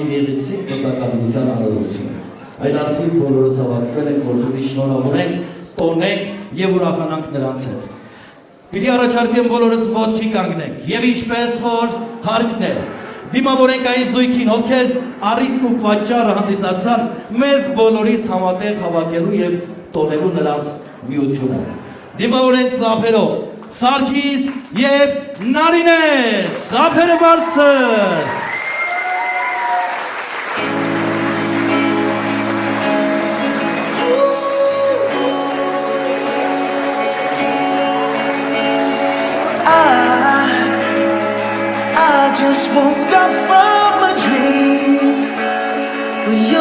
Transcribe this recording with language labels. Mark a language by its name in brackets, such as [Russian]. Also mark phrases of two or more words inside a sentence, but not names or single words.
[Armenian] գեղեցիկ պսակադրության արարողությունը։ Այդ առթիվ բոլորս հավաքվել ենք, որպեսզի շնորհավորենք, տոնենք և ուրախանանք նրանց հետ։ Պիտի առաջարկեմ բոլորս ոտքի կանգնենք և ինչպես որ հարկն է, դիմավորենք այն զույգին, ովքեր առիթն ու պատճառը հանդիսացան մեզ բոլորիս համատեղ հավաքելու և տոնելու նրանց միությունը։ Դիմավորենք ծափերով Սարգիս և Նարինե, ծափերը բարձր։ [English] Just woke up from a dream where you